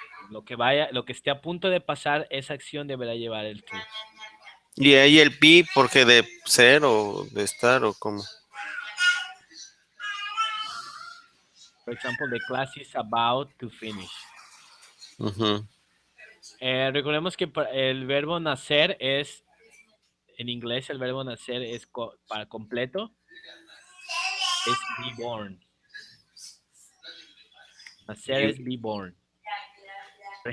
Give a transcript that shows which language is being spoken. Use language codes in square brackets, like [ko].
[es] Lo que esté a punto de pasar, esa acción deberá llevar el to. Y ahí el be, porque de ser o de estar o cómo. [en] For example, the class is about to finish. [es] Ujú. Recordemos que el verbo nacer es, en inglés el verbo nacer es para completo, es be born. Nacer es be born. Por